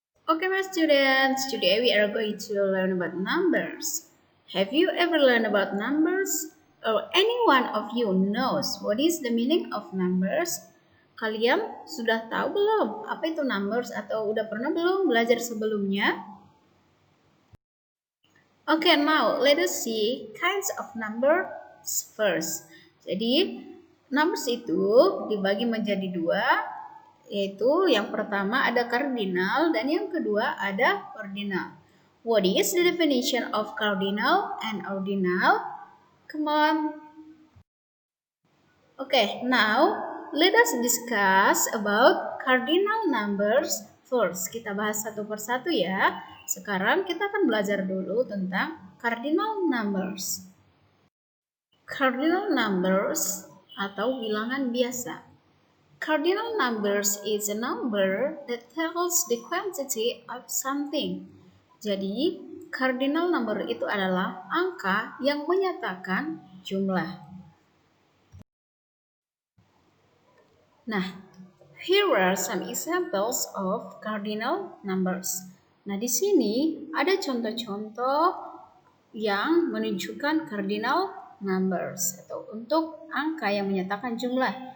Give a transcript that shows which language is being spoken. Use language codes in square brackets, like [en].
[en] Okay, my students, today we are going to learn about numbers. Have you ever learned about numbers? Or any one of you knows what is the meaning of numbers? [id] Kalian sudah tahu belum apa itu numbers atau udah pernah belum belajar sebelumnya? [en] Okay, now let us see kinds of numbers first. [id] Jadi, numbers itu dibagi menjadi dua, yaitu yang pertama ada cardinal dan yang kedua ada ordinal. [en] What is the definition of cardinal and ordinal? Come on. Okay, now let us discuss about cardinal numbers first. [id] Kita bahas satu persatu ya. Sekarang kita akan belajar dulu tentang cardinal numbers. Cardinal numbers atau bilangan biasa. [en] Cardinal numbers is a number that tells the quantity of something. [id] Jadi, cardinal number itu adalah angka yang menyatakan jumlah. [en] Nah, here are some examples of cardinal numbers. [id] Nah, di sini ada contoh-contoh yang menunjukkan cardinal numbers atau untuk angka yang menyatakan jumlah.